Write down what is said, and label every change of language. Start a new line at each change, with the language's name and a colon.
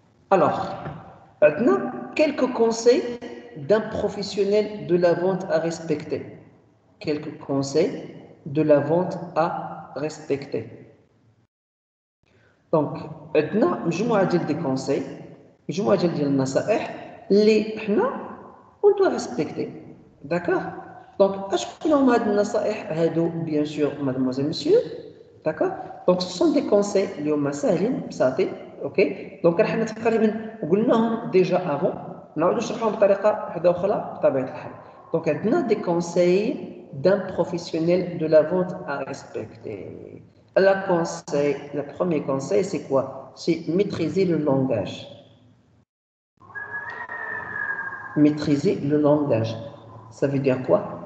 French: Alors, maintenant, quelques conseils d'un professionnel de la vente à respecter. Quelques conseils de la vente à respecter.
Arabic: Donc, maintenant, مجموعة ديال دي conseils, مجموعة ديال النصائح اللي حنا
French: on doit respecter. D'accord?
Arabic: Donc, شكون هما هاد النصائح هادو bien sûr mademoiselle monsieur.
French: D'accord? Donc, ce sont des conseils
Arabic: اللي هما ساهلين بساطين.
French: OK?
Arabic: Donc, حنا تقريبا قلناهم
French: déjà avant.
Arabic: نعاودو نشرحوهم بطريقة واحدة أخرى بطبيعة الحال.
French: Donc,
Arabic: عندنا
French: des conseils d'un professionnel de la vente à respecter. Le premier conseil, c'est quoi? C'est maîtriser le langage. Maîtriser le langage. Ça veut dire quoi?